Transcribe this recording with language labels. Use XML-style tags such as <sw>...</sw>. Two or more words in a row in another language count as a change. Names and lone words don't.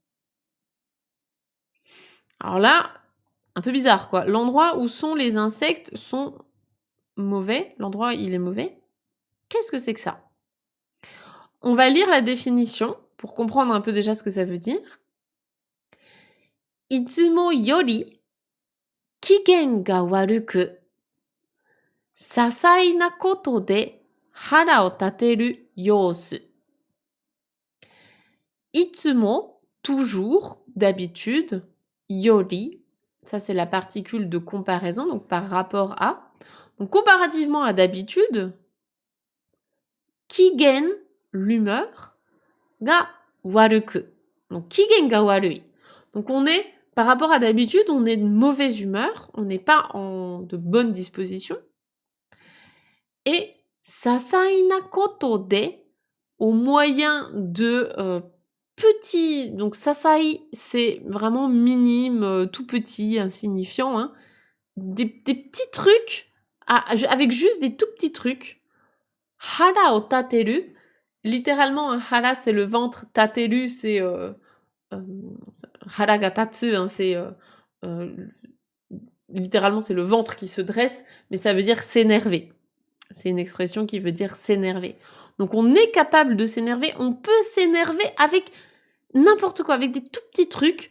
<fr>Alors là, un peu bizarre, quoi. L'endroit où sont les insectes sont mauvais. L'endroit, il est mauvais. Qu'est-ce que c'est que ça? On va lire la définition pour comprendre un peu déjà ce que ça veut dire.</fr> <ja>いつもより機嫌が悪く些細なことで腹を立てる様子.</ja> <fr>Itsumo, toujours, d'habitude, yori, ça c'est la particule de comparaison, donc par rapport à. Donc comparativement à d'habitude, kigen, l'humeur,</fr> <ja>が悪く.</ja> <fr>Donc</fr> <ja>機嫌が悪い.</ja> <fr>Donc on est, par rapport à d'habitude, on est de mauvaise humeur, on n'est pas de bonne disposition. Et</fr> <ja>些細なことで,</ja> <fr>au moyen de petits, donc sasai, c'est vraiment minime, tout petit, insignifiant, hein, des petits trucs, avec juste des tout petits trucs.</fr> <ja>腹を立てる,</ja> <fr>littéralement, un hara c'est le ventre, tateru c'est</fr> <ja>腹が立つ,</ja> <fr>hein, c'est littéralement c'est le ventre qui se dresse, mais ça veut dire s'énerver. C'est une expression qui veut dire s'énerver. Donc on est capable de s'énerver, on peut s'énerver avec n'importe quoi, avec des tout petits trucs.</fr>